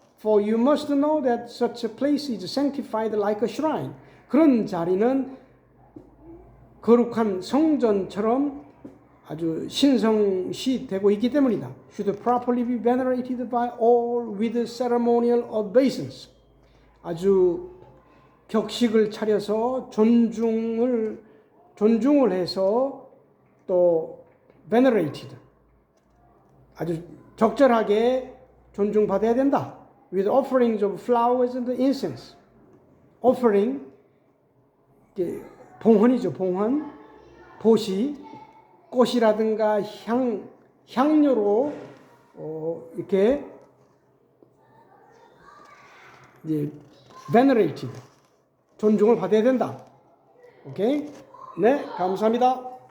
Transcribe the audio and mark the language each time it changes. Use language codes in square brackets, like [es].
[en] For you must know that such a place is sanctified like a shrine. [ko] 그런 자리는 거룩한 성전처럼 아주 신성시 되고 있기 때문이다. [en] Should properly be venerated by all with ceremonial obeisance. [ko] 아주 격식을 차려서 존중을 해서 또 venerated. 아주 적절하게 존중받아야 된다. [en] With offerings of flowers and incense. [ko] Offering, 봉헌이죠, 봉헌. 보시, 꽃이라든가 향료로 이렇게 이제 venerated, 존중을 받아야 된다. 오케이? 네, 감사합니다.